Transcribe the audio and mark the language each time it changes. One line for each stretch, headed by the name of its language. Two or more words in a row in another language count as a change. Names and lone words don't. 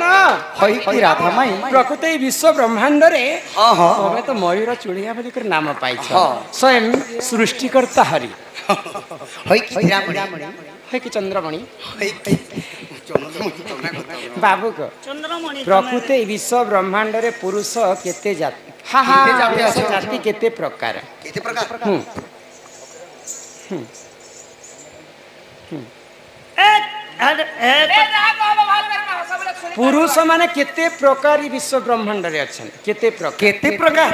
Odia: ହଇ କି ରାଧା ମାଈ ପ୍ରକୃତ ବିଶ୍ୱ ବ୍ରହ୍ମାଣ୍ଡ ରେ ତମେ ତ ମୟୂର ଚୁଡ଼ିଆ ବୋଲି କର ନାମ ପାଇଛ ସ୍ୱୟଂ ସୃଷ୍ଟିକର୍ତ୍ତା ହରି ହଇ କି ହୀରାମଣି ହଇ କି ଚନ୍ଦ୍ରମଣି ବାବୁ କୁ ପ୍ରକୃତ ବିଶ୍ୱ ବ୍ରହ୍ମାଣ୍ଡ ରେ ପୁରୁଷ କେତେ ଜାତି ହା ହା ଜାତି କେତେ ପ୍ରକାର ପୁରୁଷ ମାନେ କେତେ ପ୍ରକାର ବିଶ୍ୱ ବ୍ରହ୍ମାଣ୍ଡ ରେ ଅଛନ କେତେ ପ୍ରକାର